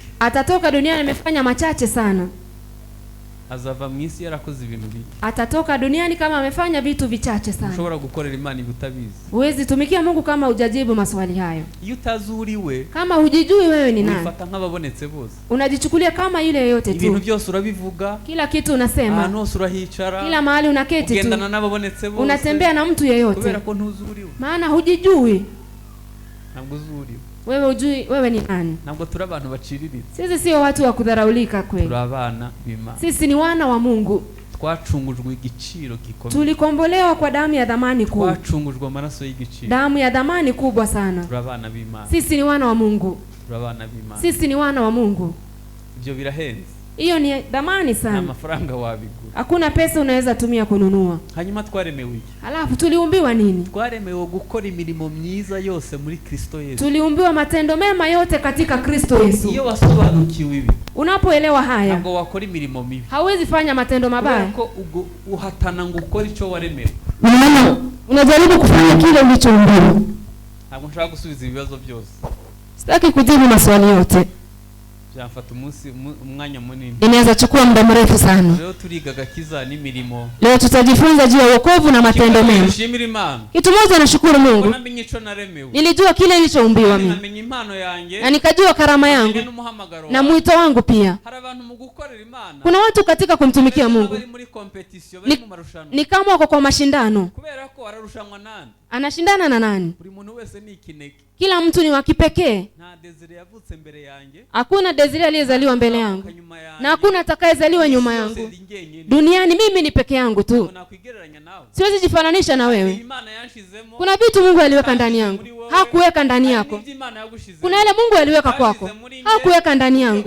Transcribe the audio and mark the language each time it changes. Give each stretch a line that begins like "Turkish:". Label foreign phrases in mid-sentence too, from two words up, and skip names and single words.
Swahili: Atatoka duniani amefanya machache sana.
Kinyarwanda: Azava mwisi yarakoze ibintu bike.
Swahili: Atatoka duniani kama amefanya vitu vichache sana.
Kinyarwanda: Ushobora gukorera Imana ibutabizi.
Swahili: Huwezi tumikia Mungu kama hujajibu maswali hayo.
Kinyarwanda: Iyo utazuriwe,
Swahili: kama hujijui wewe ni nani,
Kinyarwanda: ufata nk'ababonetse bose.
Swahili: Unajichukulia kama yule yote tu.
Kinyarwanda: Ibintu byose urabivuga.
Swahili: Kila kitu unasema.
Kinyarwanda: Ahantu hose urahicara.
Swahili: Kila mahali unaketi tu.
Kinyarwanda: Ugendana n'ababonetse bose.
Swahili: Unatembea na mtu yeyote.
Kinyarwanda: Kubera ko ntuzuriwe.
Swahili: Maana hujijui.
Kinyarwanda: Ntabwo uzuriwe.
Swahili: Wewe hujui wewe ni nani?
Kinyarwanda: Ntabwo turi abantu baciriritse.
Swahili: Sisi sio watu wa kudharaulika kweli.
Kinyarwanda: Turi abana b'Imana.
Swahili: Sisi ni wana wa Mungu.
Kinyarwanda: Twacungujwe igiciro gikomeye.
Swahili: Tulikombolewa kwa damu ya dhamani kubwa.
Kinyarwanda: Twacungujwe amaraso y'igiciro.
Swahili: Damu ya dhamani kubwa sana.
Kinyarwanda: Turi abana b'Imana.
Swahili: Sisi ni wana wa Mungu.
Kinyarwanda: Turi abana b'Imana.
Swahili: Sisi ni wana wa Mungu.
Kinyarwanda: Ibyo birahenze.
Swahili: Hiyo ni dhamani sana.
Kinyarwanda: Na mafaranga wabigura.
Swahili: Hakuna pesa unaweza tumia kununua.
Kinyarwanda: Hanyuma twaremewe iki?
Swahili: Halafu tuliumbiwa nini?
Kinyarwanda: Twaremewe gukora imirimo myiza yose muri Kristo Yesu.
Swahili: Tuliumbiwa matendo mema yote katika Kristo Yesu.
Kinyarwanda: Iyo wasobanukiwe ibi,
Swahili: unapoelewa haya,
Kinyarwanda: ntabwo wakora imirimo mibi.
Swahili: Hauwezi fanya matendo mabaya.
Kinyarwanda: Ko uhatana ngo ukore icyo waremewe.
Swahili: Unajaribu kufanya kile ulichoumbiwa.
Kinyarwanda: Ntabwo nshaka gusubiza ibibazo byose.
Swahili: Sitaki kujibu maswali yote.
Kinyarwanda: Byafata umwanya munini.
Swahili: Inaweza chukua muda mrefu sana.
Kinyarwanda: Leo turiga gakiza n'imirimo.
Swahili: Leo tutajifunza juu ya wokovu na matendo mema.
Kinyarwanda: Nishimira Imana.
Swahili: Kitu moja nashukuru Mungu. Nilijua kile nilichoumbiwa mimi.
Kinyarwanda: Namenye impano yanjye.
Swahili: Na nikajua karama yangu. Na mwito wangu pia. Kuna watu katika kumtumikia Mungu ni kama wako kwa mashindano.
Kinyarwanda: Kubera ko ararushanwa nani?
Swahili: Anashindana na nani?
Kinyarwanda: Buri muntu wese ni ikinege.
Swahili: Kila mtu ni wa kipekee.
Kinyarwanda: Na Desire yavutse mbere yanjye.
Swahili: Hakuna Desire aliyezaliwa mbele yangu. Na hakuna atakayezaliwa nyuma yangu. Duniani mimi ni peke yangu tu. Siwezi jifananisha na wewe. Kuna vitu Mungu aliweka ndani yangu, hakuweka ndani yako. Kuna yale Mungu aliweka kwako, hakuweka ndani yangu.